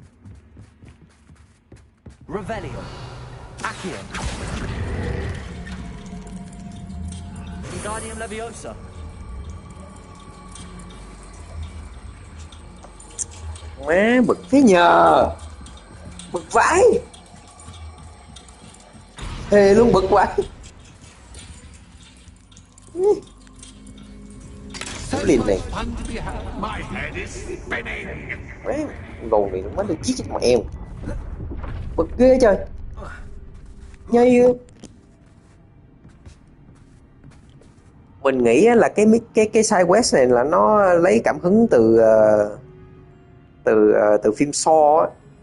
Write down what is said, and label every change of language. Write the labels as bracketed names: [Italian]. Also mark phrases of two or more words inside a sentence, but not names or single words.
[Latin] Revelio. Accio. Wingardium Leviosa. [Vietnamese] Má bực thế nhờ. Bực vãi. Thề luôn bực vãi. [English] So [Vietnamese] Liền này. [English] much fun to be had. My head is spinning. [Vietnamese] Má ngầu này nó má đi chít chết mẹ em. Bực ghê trời. Nhây ghê. Mình nghĩ là cái [English] side quest [Vietnamese] này là nó lấy cảm hứng từ phim Saw á.